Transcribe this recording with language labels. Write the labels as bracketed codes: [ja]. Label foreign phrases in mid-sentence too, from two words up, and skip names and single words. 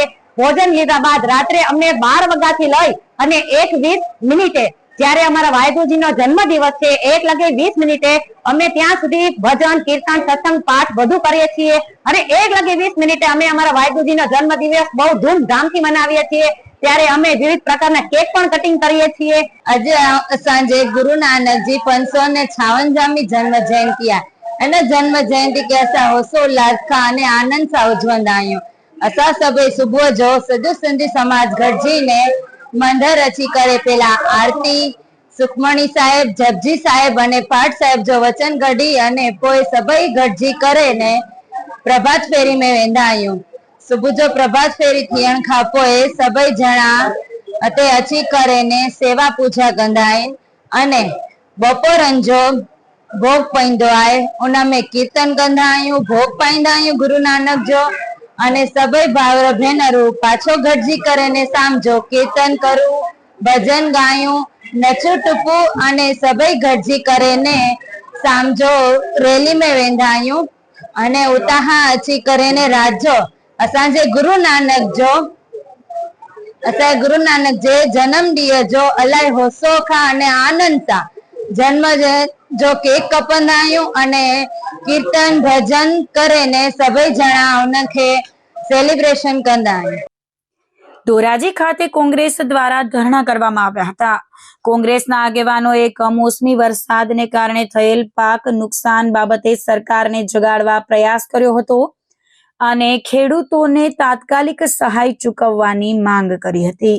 [gu] ભોજન લીધા બાદ રાત્રે અમને 12 વાગ્યાથી લઈ અને 1:20 જ્યારે અમારા વાહેગુરુજીનો જન્મ દિવસ છે 1:20 અમે ત્યાં સુધી ભજન કીર્તન સત્સંગ પાઠ બધું કરીએ છીએ અને 1:20 અમે અમારા વાહેગુરુજીનો જન્મ દિવસ બહુ ધૂમધામથી મનાવીએ છીએ. ત્યારે અમે વિવિધ પ્રકારના કેક પણ કટિંગ કરીએ છીએ. આજે સાંજે [sd] गुरु नानक जी 556મી जन्म जयंती आहे जन्म जयंती के असां होशोल्लास खां अने आनंद सां उजवंदा आहियूं. असां सभई सुबुह जो सॼो सिंधी समाज गॾिजी ने मंदिर अची करे पहला आरती सुखमणी साहेब जपजी साहेब अने पाठ साहेब जो वचन कढी अने पोइ सभई गॾिजी करे ने प्रभात फेरी में वेंदा आहियूं. सुबुह जो प्रभात फेरी थियण खां पोइ सभई ॼणा हिते अची करे ने सेवा पूजा कंदा आहिनि अने बपोरनि जो भोग पईंदो आहे. उनमें कीर्तन कंदा आहियूं, भोग पाईंदा आहियूं गुरु नानक जो अने सभई भावर भेनरूं पाछो गॾिजी करे ने शाम जो कीर्तन करूं, भजन गायूं, नचूं टुपूं अने सभई गॾिजी करे ने शाम जो रैली में वेंदा आहियूं अने उतां अची करे ने रात जो असांजे गुरु नानक जे जन्म ॾींहं जो इलाही होसो खां अने आनंद सां जन्म जो केक कपंदा आहियूं अने कीर्तन भजन करे ने सभई ॼणा उनखे सेलिब्रेशन कंदा आहियूं. [gu] ધોરાજી ખાતે કોંગ્રેસ દ્વારા ધરણા કરવામાં આવ્યા હતા. કોંગ્રેસના આગેવાનોએ કમોસમી વરસાદને કારણે થયેલ પાક નુકસાન બાબતે સરકારને જગાડવા પ્રયાસ કર્યો હતો અને ખેડૂતોને તાત્કાલિક સહાય ચૂકવવાની માંગ કરી હતી.